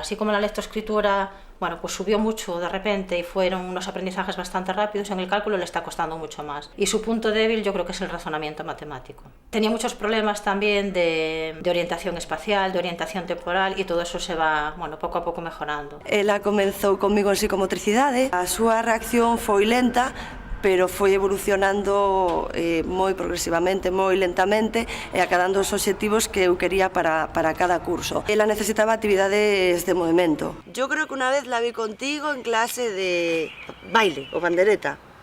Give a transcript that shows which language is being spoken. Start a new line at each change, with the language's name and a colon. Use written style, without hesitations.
Spanish: Así como la lectoescritura, bueno, pues subió mucho de repente y fueron unos aprendizajes bastante rápidos, en el cálculo le está costando mucho más. Y su punto débil yo creo que es el razonamiento matemático. Tenía muchos problemas también de orientación espacial, de orientación temporal, y todo eso se va, bueno,
Galician: pouco a pouco
Spanish: mejorando.
Galician: Ela comenzou comigo en psicomotricidade, a súa reacción foi lenta, pero foi evolucionando moi progresivamente, moi lentamente e acadando os obxectivos que eu quería para cada curso. Ela necesitaba actividades de movimento.
Spanish: Yo creo que una vez la vi contigo en clase de baile o pandereta.